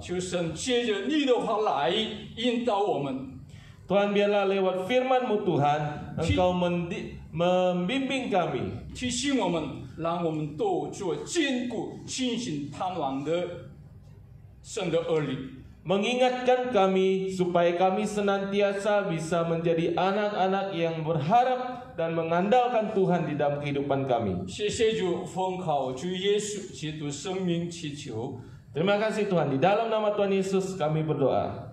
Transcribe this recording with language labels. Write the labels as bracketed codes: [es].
[zh] 求神借着你的话来引导我们， [id] Tuhan, biarlah lewat firman-Mu Tuhan, Engkau membimbing kami. [zh] 提醒我们，让我们都做坚固、信心、盼望的神的儿女。 [id] Mengingatkan kami supaya kami senantiasa bisa menjadi anak-anak yang berharap dan mengandalkan Tuhan di dalam kehidupan kami. [zh] 谢谢主，奉靠主耶稣基督生命祈求， [id] Terima kasih Tuhan, di dalam nama Tuhan Yesus kami berdoa.